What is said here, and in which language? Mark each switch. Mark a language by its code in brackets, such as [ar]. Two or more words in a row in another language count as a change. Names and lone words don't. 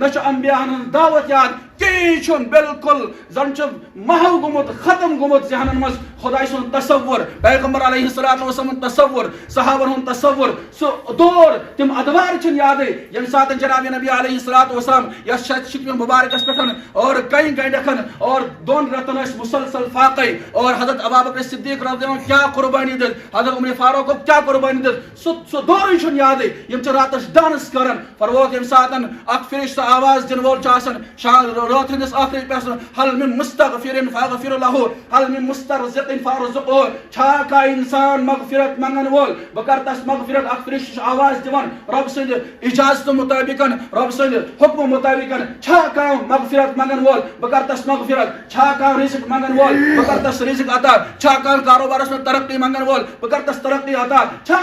[ks] چھُ انبیاہن ہٕنٛز دعوت یاد کِہیٖنۍ چھُنہٕ بالکل زن چھُ محو گوٚمُت ختم گوٚمُت ذہنن منٛز خۄداے سُنٛد تصور پیغمبر [ar] علیہ الصلوۃ والسلام [ks] ہُنٛد تصور صحابن ہُنٛد تصور سُہ دور تِم ادوار چھِنہٕ یادٕے ییٚمہِ ساتہٕ جناب نبی [ar] علیہ الصلوۃ والسلام [ks] یتھ شکمہِ مبارکس پٮ۪ٹھ اور کٔنۍ گنڈکھن اور دۄن رٮ۪تن ٲسۍ مسلسل فاقے اور حضرت ابوبکر صدیق [ar] رضی اللہ عنہ [ks] کیٛاہ قربانی دِژ حضرت عمر فاروق کیٛاہ قربانی دِژ سُہ دورٕے چھُنہٕ یادٕے یِم چھِ راتس ڈانس کران فرموک ییٚمہِ ساتہٕ اکھ فرشتہٕ آواز دِنہٕ وول چھُ آسان رات ہٕنٛدِس ٲخری پٮ۪ٹھ [ar] حل من مستغفر فاغفر له حل من مسترزق فارزقه [ks] چھا کانٛہہ انسان مغفرت منگن وول بہٕ کر تس مغفرت اکھ فرشتہٕ چھُ آواز دِوان رۄب سٕنٛدِ اجازتہٕ مُطٲبِق رۄب سٕنٛدِ حُکمہٕ مُطٲبِق چھا کانٛہہ مغفرت منگن وول بہٕ کر تس مغفرت چھا کانٛہہ رزق منگن وول بہٕ کر تس رزق عطا چھا کانٛہہ کاروبارس منٛز ترقی منگن وول بہٕ کر تس ترقی عطا چھا